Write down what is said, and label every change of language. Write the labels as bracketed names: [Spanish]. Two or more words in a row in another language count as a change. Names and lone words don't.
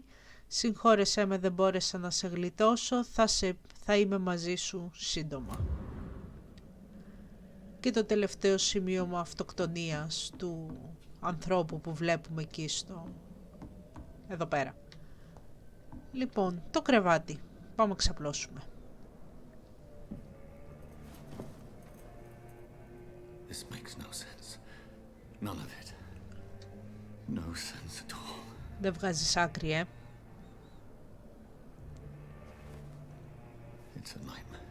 [Greek] Συγχώρεσέ με, δεν μπόρεσα να σε γλιτώσω, θα είμαι μαζί σου σύντομα. Και το τελευταίο σημείωμα αυτοκτονίας του ανθρώπου που βλέπουμε εκεί εδώ πέρα. Λοιπόν, το κρεβάτι. Πάμε να ξαπλώσουμε. [English] This makes no sense. None of it. No sense at all. [Greek] Δεν βγάζεις άκρη, [English] It's a nightmare.